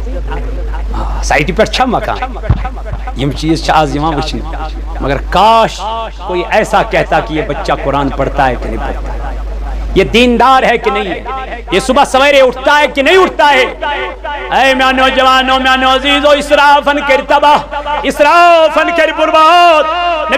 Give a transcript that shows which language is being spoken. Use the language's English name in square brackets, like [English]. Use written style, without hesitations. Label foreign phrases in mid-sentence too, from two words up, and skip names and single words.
[Kashmiri] سائٹہِ پٮ۪ٹھ چھا مکان یم چیز چھِ آز یِوان وٕچھنہٕ مگر [Urdu] کاش کوئی ایسا کہتا کہ یہ بچہ قرآن پڑھتا ہے کہ نہیں پڑھتا ہے، یہ دیندار ہے کہ نہیں ہے، یہ صبح سویرے اٹھتا ہے کہ نہیں اٹھتا ہے۔ اے میاں نوجوانوں میاں عزیزو [Kashmiri] اسرافن کر تباہ اسرافن کر برباد۔